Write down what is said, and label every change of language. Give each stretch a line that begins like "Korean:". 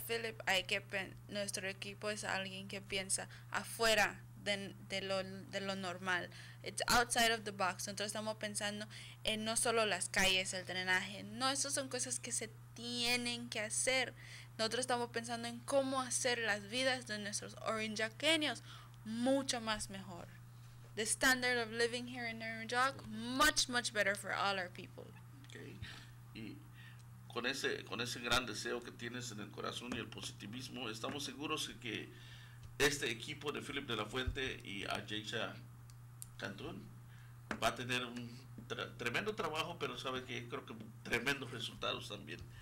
Spanish: Philip, nuestro equipo es alguien que piensa afuera de lo normal.
English: It's outside of the box.
Spanish: Nosotros estamos pensando en no solo las calles, el drenaje. No, esas son cosas que se tienen que hacer. Nosotros estamos pensando en cómo hacer las vidas de nuestros orangeaqueños mucho más mejor.
English: The standard of living here in Orange Walk, much better for all our people. Okay.
Spanish: Y con ese gran deseo que tienes en el corazón y el positivismo, estamos seguros de que este equipo de Philip de la Fuente y Ayeisha Cantún va a tener un tremendo trabajo, pero sabe que creo que tremendos resultados también.